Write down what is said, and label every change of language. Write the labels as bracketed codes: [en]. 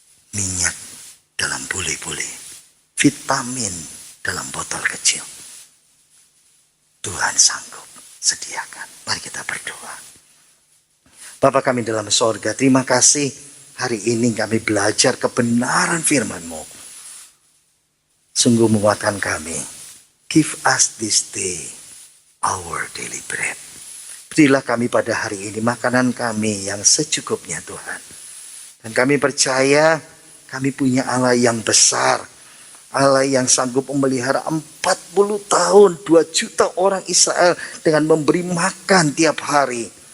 [id] Minyak dalam buli-buli, vitamin dalam botol kecil. Tuhan sanggup sediakan. Mari kita berdoa. Bapa kami dalam sorga, terima kasih hari ini kami belajar kebenaran firman-Mu. Sungguh menguatkan kami. [en] Give us this day our daily bread. [id] Berilah kami pada hari ini makanan kami yang secukupnya Tuhan. Dan kami percaya kami punya Allah yang besar. Allah yang sanggup memelihara 40 tahun 2 juta orang Israel dengan memberi makan tiap hari.